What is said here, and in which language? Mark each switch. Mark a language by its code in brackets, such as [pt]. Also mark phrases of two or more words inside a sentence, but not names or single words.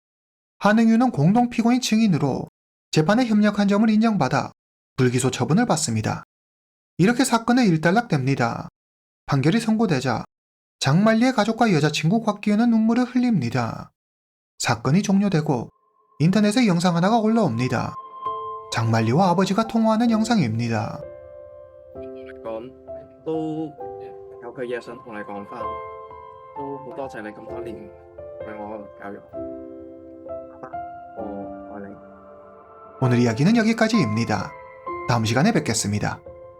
[ko] 한흥유는 공동 피고인 증인으로 재판에 협력한 점을 인정받아 불기소 처분을 받습니다. 이렇게 사건은 일단락됩니다. 판결이 선고되자 장말리의 가족과 여자친구 곽기현은 눈물을 흘립니다. 사건이 종료되고 인터넷에 영상 하나가 올라옵니다. 장말리와 아버지가 통화하는 영상입니다. [yue] 講都有句嘢想同你講翻，都好多謝你咁多年為我教育，爸爸，我愛你。 [ko] 오늘 이야기는 여기까지입니다. 다음 시간에 뵙겠습니다.